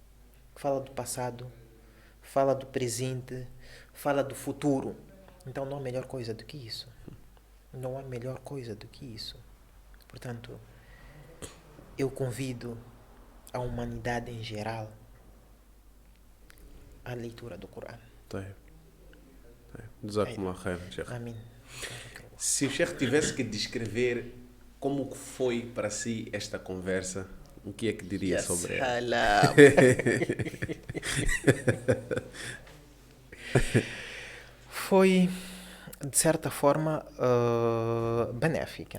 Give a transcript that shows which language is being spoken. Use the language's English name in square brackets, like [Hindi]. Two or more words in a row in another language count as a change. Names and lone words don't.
[Portuguese] Que fala do passado, fala do presente, fala do futuro. Então não há melhor coisa do que isso. Não há melhor coisa do que isso. Portanto, eu convido a humanidade em geral à leitura do Corão. [Arabic] جزاكم الله خيرا, Sheikh. [Portuguese] Amém. Se o Sheikh tivesse que descrever como foi para si esta conversa, o que é que diria sobre ela? Foi, de certa forma, benéfica.